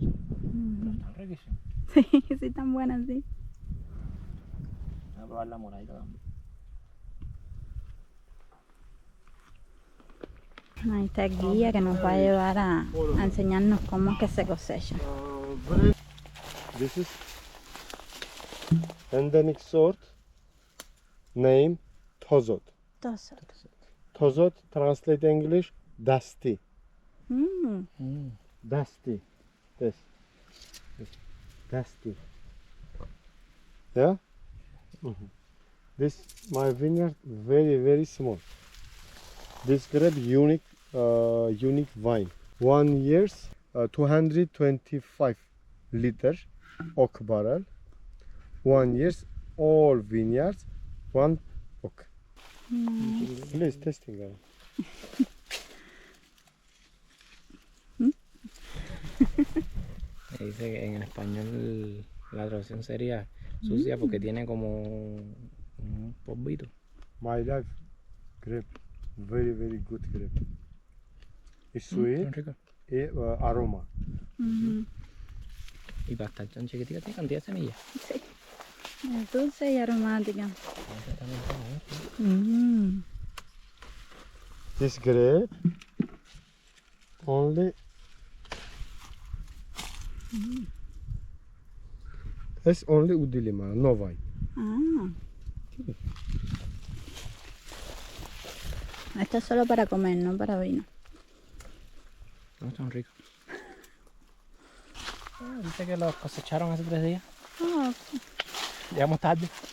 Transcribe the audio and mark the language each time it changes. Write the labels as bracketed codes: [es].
[es] Pero están riquísimos. Sí, sí, están buenas, sí. Voy a probar la moradita también. Ahí está el guía que nos va a llevar a enseñarnos cómo es que se cosecha. [en] This is endemic sort, name Tozot. [es] Entonces, [en] Tozot translate English dusty. Dusty. This. Dusty. Yeah? This my vineyard very small. This grape unique vine. 1 years 225 liter oak barrel. 1 years all vineyards 1 oak. Please testing. [es] Dice que en español la traducción sería sucia porque tiene como un polvito. [en] My life grape very good grape. It's sweet, [es] Son ricos. [en] aroma. [es] Y para estar tan chiquitita tiene cantidad de semillas. es dulce y aromática. Esta también está bien. [en] This grape only it's only Udilima, no wine. Ah. [es] Esto es solo para comer, no para vino. No, están ricos. Dice que los cosecharon hace 3 días. Oh, Llegamos tarde.